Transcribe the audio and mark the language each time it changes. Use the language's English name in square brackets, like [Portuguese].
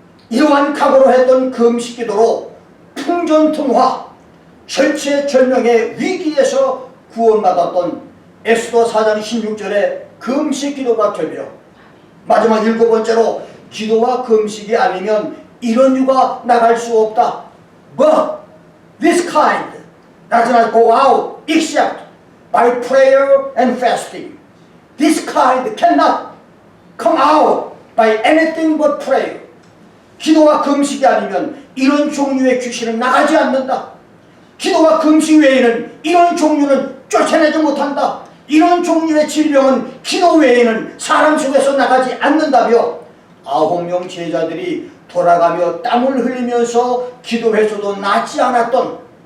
[Korean] 이러한 각오로 했던 금식기도로 풍전등화 절체절명의 위기에서 구원받았던 에스더 4장 16절의 금식기도가 되며, 마지막 일곱 번째로 기도와 금식이 아니면 이런 유가 나갈 수 없다. [English] But this kind does not go out except by prayer and fasting. This kind cannot come out by anything but prayer. [Korean] 기도와 금식이 아니면 이런 종류의 귀신은 나가지 않는다. 기도와 금식 외에는 이런 종류는 쫓아내지 못한다. 이런 종류의 질병은 기도 외에는 사람 속에서 나가지 않는다며 9명 제자들이 돌아가며 땀을 흘리면서 기도해서도 낫지 않았던